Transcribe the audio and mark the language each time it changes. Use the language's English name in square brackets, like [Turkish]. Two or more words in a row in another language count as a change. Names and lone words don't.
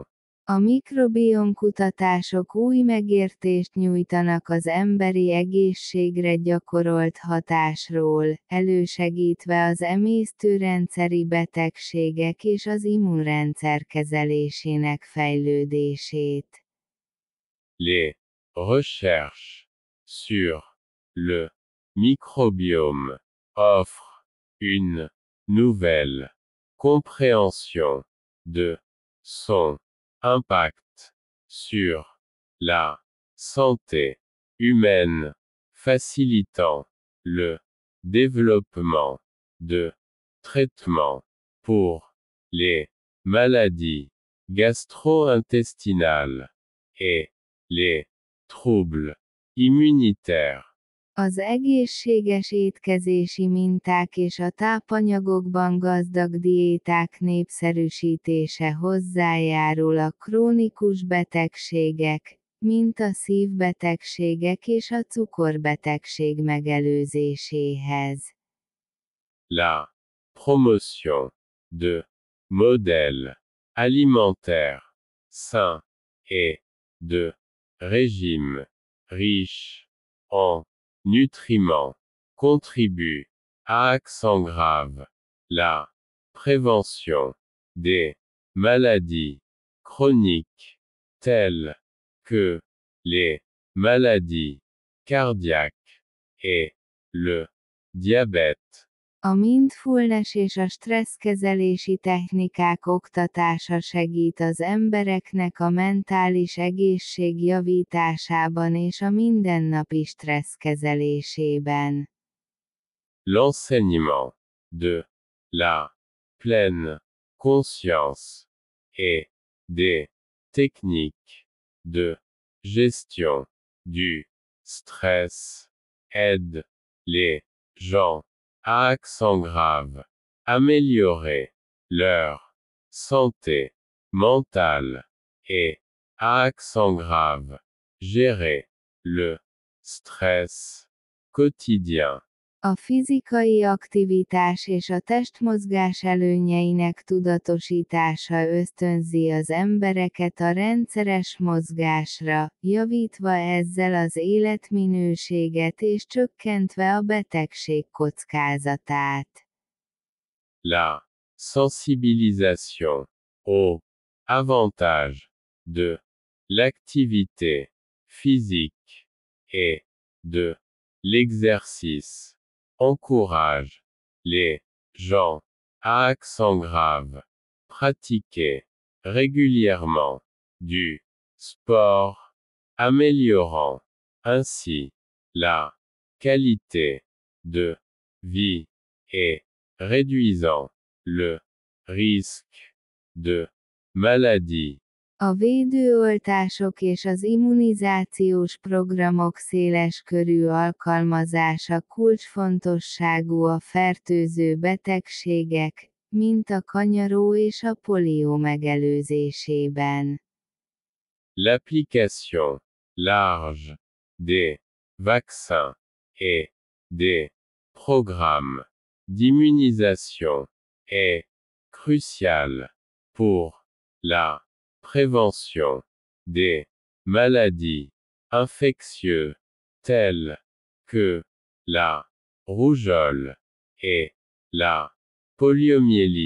[Hungarian] A mikrobiom kutatások új megértést nyújtanak az emberi egészségre gyakorolt hatásról, elősegítve az emésztőrendszeri betegségek és az immunrendszer kezelésének fejlődését. [French] Les recherches sur le microbiome offrent une nouvelle compréhension de son impact sur la santé humaine, facilitant le développement de traitements pour les maladies gastro-intestinales et les troubles immunitaires. [Hungarian] Az egészséges étkezési minták és a tápanyagokban gazdag diéták népszerűsítése hozzájárul a krónikus betegségek, mint a szívbetegségek és a cukorbetegség megelőzéséhez. [French] La promotion de modèles alimentaires sains et de régimes riches en nutriments contribue à accent la prévention des maladies chroniques telles que les maladies cardiaques et le diabète. [Hungarian] A mindfulness és a stresszkezelési technikák oktatása segít az embereknek a mentális egészség javításában és a mindennapi stresszkezelésében. [French] L'enseignement de la pleine conscience et des techniques de gestion du stress aide les gens à accent améliorer leur santé mentale et à accent gérer le stress quotidien. [Hungarian] A fizikai aktivitás és a testmozgás előnyeinek tudatosítása ösztönzi az embereket a rendszeres mozgásra, javítva ezzel az életminőséget és csökkentve a betegség kockázatát. [French] La sensibilisation aux avantages de l'activité physique et de l'exercice encourage les gens à accent pratiquer régulièrement du sport, améliorant ainsi la qualité de vie et réduisant le risque de maladie. [Hungarian] A védőoltások és az immunizációs programok széleskörű alkalmazása kulcsfontosságú a fertőző betegségek, mint a kanyaró és a polió megelőzésében. [French] L'application large des vaccins et des programmes d'immunisation est cruciale pour la prévention des maladies infectieuses telles que la rougeole et la poliomyélite.